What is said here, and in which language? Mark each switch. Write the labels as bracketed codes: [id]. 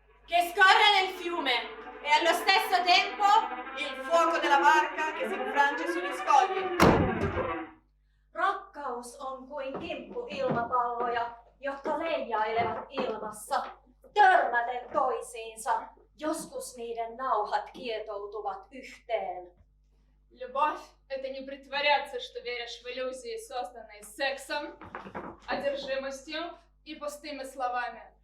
[it] Che scorre nel fiume e allo stesso tempo il fuoco della barca che si infrange sugli scogli. [fi] Rakkaus on kuin kimppuilmapalloja, jotka leijailevat ilmassa, törmäten toisiinsa. Joskus niiden nauhat kietoutuvat yhteen. [ru] Любовь — это не притворяться, что веришь в иллюзии, созданные сексом, одержимостью и пустыми словами.